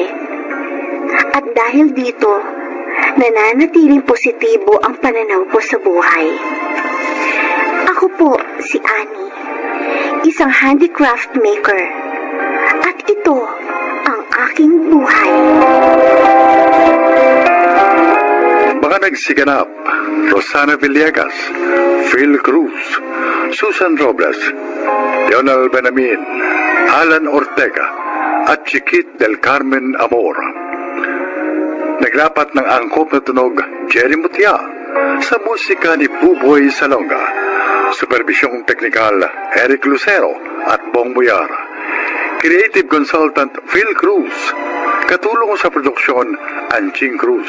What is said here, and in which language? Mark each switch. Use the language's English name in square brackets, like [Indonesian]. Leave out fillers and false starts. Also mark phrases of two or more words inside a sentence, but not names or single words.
[Filipino] At dahil dito, nananatiling positibo ang pananaw ko sa buhay. Ako po si Annie, isang handicraft maker. At ito ang aking buhay. Mga nagsiganap, Rosana Villegas, Phil Cruz, Susan Robles, Leonel Benamin, Alan Ortega, at Chiquit del Carmen Amor. Nagrapat ng angkop na tunog Jerry Mutia sa musika ni Buboy Salonga. Supervisyong teknikal Eric Lucero at Bong Buyar. [English] Creative Consultant [Filipino] Phil Cruz. Katulong sa produksyon Anching Cruz.